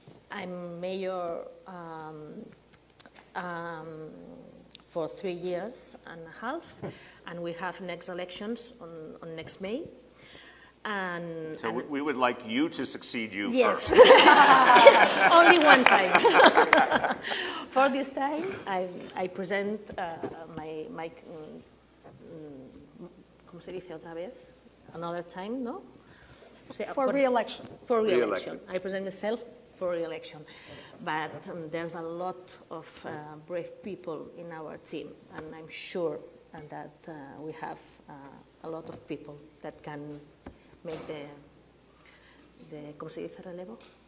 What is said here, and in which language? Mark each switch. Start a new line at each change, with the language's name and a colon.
English: I'm mayor for 3 years and a half, and we have next elections on next May. So we would like you to succeed you yes. first. Only one time. For this time, I present my
Spanish: ¿cómo se dice otra vez?
English: Another time, no? For re-election. For re-election. I present myself for re-election. But there's a lot of brave people in our team, and I'm sure that we have a lot of people that can make
Spanish: ¿cómo se dice relevo?